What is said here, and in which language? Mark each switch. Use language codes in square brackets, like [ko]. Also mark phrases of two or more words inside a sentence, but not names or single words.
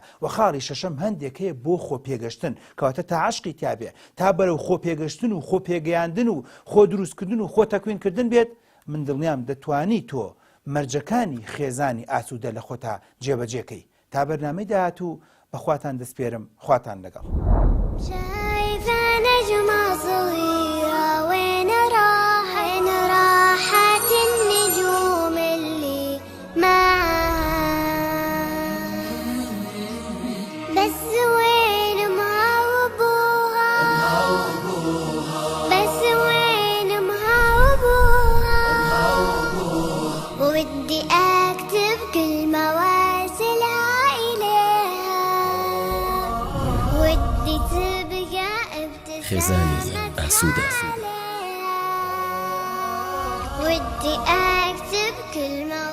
[ckb] و خاڵی شەشەم هەندێک هەیە بۆ خۆپێگەشتن کەواتە تا عەشقی تیابێ، تا بەرەو خۆپێگەشتن و خۆپێگەیاندن و خۆ دروستکردن و خۆ تەکوینکردن بێت. من دڵنیام دەتوانی تۆ مەرجەکانی خێزانی ئاسوودە لە خۆتا جێبەجێکەی. تا بەرنامەی داهاتوو بەخواتان دەسپێرم، خواتان لەگەڵ. [ar] شايفة نجمة صغيرة وين راحت النجوم اللي معاها، بس وين أمها وأبوها، بس وين أمها وأبوها، ودي أكتب كلمة وارسلها إليها، ودي تبقى [ckb] خێزانی ئاسوودە. [ar] ودي أكتب كلمة